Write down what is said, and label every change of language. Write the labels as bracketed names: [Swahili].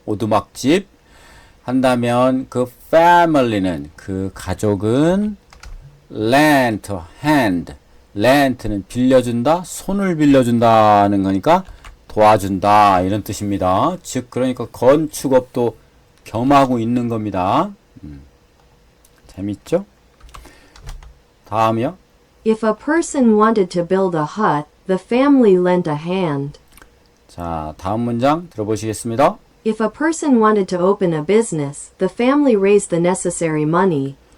[Korean] 오두막집 한다면 그 family는 그 가족은 [English] lent a hand lent [Korean] 는 빌려준다 손을 빌려준다는 거니까 도와준다 이런 뜻입니다. 즉 그러니까 건축업도 겸하고 있는 겁니다. 재밌죠? 다음이요. [English] If a person wanted to build a hut, the family lent a hand. [Korean] 자, 다음 문장 들어보시겠습니다. [English] If a person wanted to open a business, the family raised the necessary money.